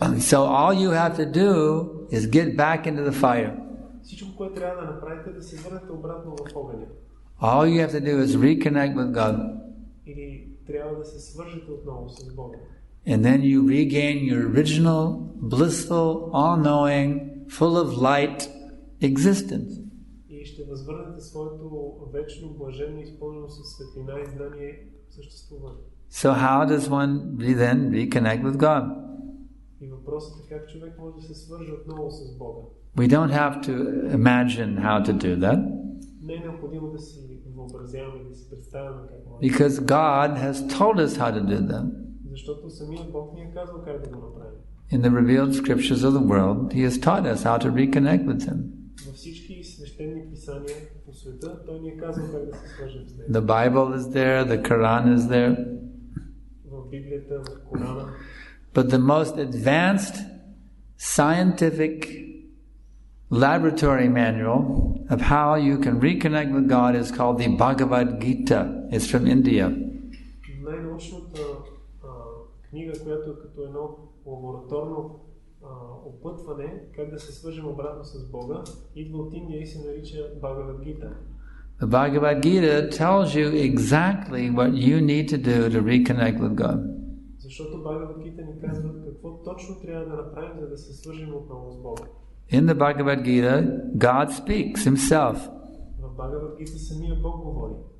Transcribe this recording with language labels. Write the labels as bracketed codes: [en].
[en] So all you have to do is get back into the fire. [bg] Всичко, което трябва да направите, да се върнете обратно в огъня. [en] All you have to do is reconnect with God. [bg] Или трябва да се свържете отново с Бога. [en] And then you regain your original, blissful, all-knowing, full of light existence. [bg] И ще възвърнете своето вечно, блаженно, изпълнено със светлина и знание съществуване. [en] So how does one then reconnect with God? [bg] И въпросът е как човек може да се свърже отново с Бога. [en] We don't have to imagine how to do that. [bg] Не е необходимо да си въобразяваме, да си представяме как може. [en] Because God has told us how to do that. [bg] Защото самият Бог ни е казал как да го направим. [en] In the revealed scriptures of the world, He has taught us how to reconnect with Him. [bg] Във всички свещени писания по света, Той ни е казал как да се свържем с Него. [en] The Bible is there, the Quran is there. [bg] В Библията, в Корана. [en] But the most advanced scientific laboratory manual of how you can reconnect with God is called the Bhagavad Gita. It's from India. [bg] най-научната книга, която е като едно лабораторно опътване, как да се свържем обратно с Бога, идва от Индия и се нарича Бхагavad Gita. [en] The Bhagavad Gita tells you exactly what you need to do to reconnect with God. [bg] Защото Bhagavad Gita ни казва какво точно трябва да направим, за да се свържем отново с Бога. [en] In the Bhagavad Gita, God speaks himself. [bg] В Bhagavad Gita самия Бог говори.